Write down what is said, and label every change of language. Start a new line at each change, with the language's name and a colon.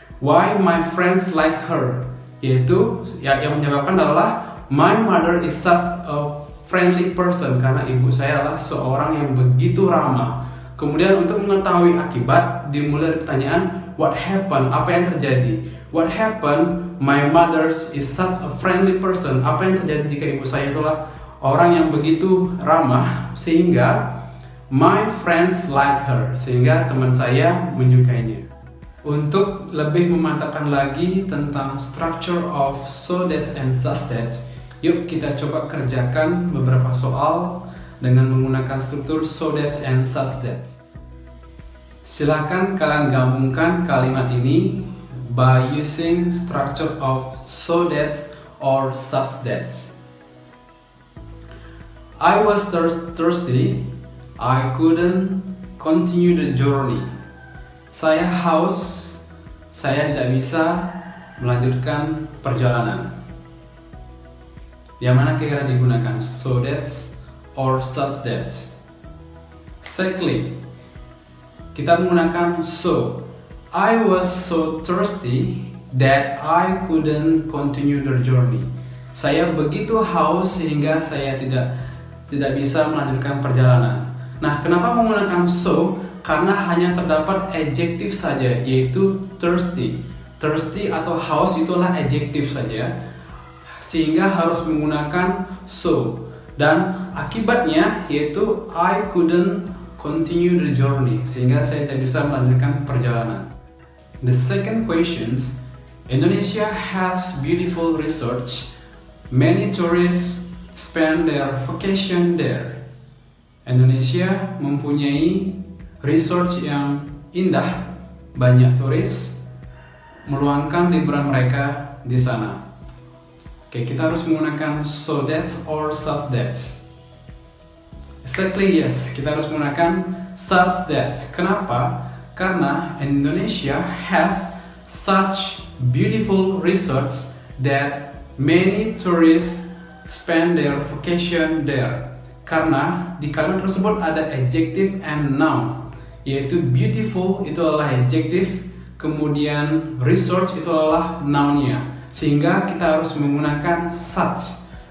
English: Why my friends like her,
Indonesian: yaitu yang menyebabkan adalah
English: my mother is such a friendly person,
Indonesian: karena ibu saya adalah seorang yang begitu ramah. Kemudian untuk mengetahui akibat dimulai dari pertanyaan
English: what happened,
Indonesian: apa yang terjadi.
English: What happened, my mother is such a friendly person.
Indonesian: Apa yang terjadi jika ibu saya itulah orang yang begitu ramah sehingga
English: my friends like her,
Indonesian: sehingga teman saya menyukainya. Untuk lebih memantapkan lagi tentang
English: structure of so that and such that,
Indonesian: yuk kita coba kerjakan beberapa soal dengan menggunakan struktur
English: so that and such that.
Indonesian: Silakan kalian gabungkan kalimat ini
English: by using structure of so that or such that. I was thirsty, I couldn't continue the journey.
Indonesian: Saya haus, saya tidak bisa melanjutkan perjalanan. Yang mana kira-kira digunakan
English: so that or such that.
Indonesian: Secondly, kita menggunakan so.
English: I was so thirsty that I couldn't continue the journey.
Indonesian: Saya begitu haus sehingga saya tidak bisa melanjutkan perjalanan. Nah, kenapa menggunakan so? Karena hanya terdapat adjektif saja, yaitu thirsty. Thirsty atau haus itulah adjektif saja, sehingga harus menggunakan so. Dan akibatnya yaitu
English: I couldn't continue the journey,
Indonesian: sehingga saya tidak bisa melanjutkan perjalanan.
English: The second questions, Indonesia has beautiful resorts. Many tourists spend their vacation there.
Indonesian: Indonesia mempunyai resort yang indah, banyak turis meluangkan liburan mereka di sana. Oke, kita harus menggunakan
English: so that or such that. Exactly, yes,
Indonesian: kita harus menggunakan such that. Kenapa?
English: Karena Indonesia has such beautiful resorts that many tourists spend their vacation there.
Indonesian: Karena di kalimat tersebut ada
English: adjective and noun,
Indonesian: yaitu beautiful itu adalah adjective, kemudian resort itu adalah noun-nya, sehingga kita harus menggunakan such.